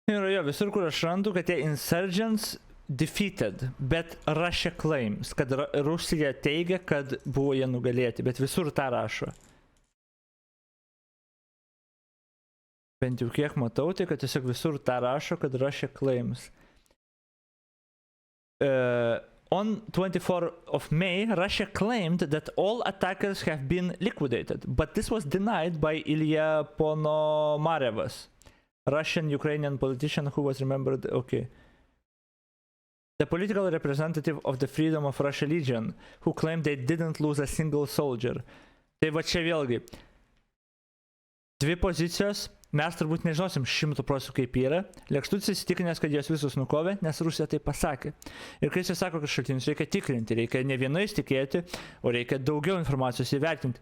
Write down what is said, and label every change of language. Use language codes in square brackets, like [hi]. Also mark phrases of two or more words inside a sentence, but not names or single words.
[lt] Ir jo, visur, kur aš randu, kad tie [en] insurgents defeated, [lt] bet [en] Russia claims, [lt] kad Rusija teigia, kad buvo jie nugalėti, bet visur tą rašo. Bent jau kiek matau, tai kad tiesiog visur tą rašo, kad [en] Russia claims. On 24 of May, Russia claimed that all attackers have been liquidated, but this was denied by Ilya Ponomarevas, Russian-Ukrainian politician who was remembered, okay. The political representative of the Freedom of Russia Legion, who claimed they didn't lose a single soldier. [lt] Tai va čia vėlgi, dvi pozicijos, mes turbūt nežinosim 100% kaip yra. Lekštutis įsitikinęs, kad jos visus nukovė, nes Rusija tai pasakė. Ir kai jis sako, kad šaltinius reikia tikrinti, reikia ne vienais tikėti, o reikia daugiau informacijos įvertinti.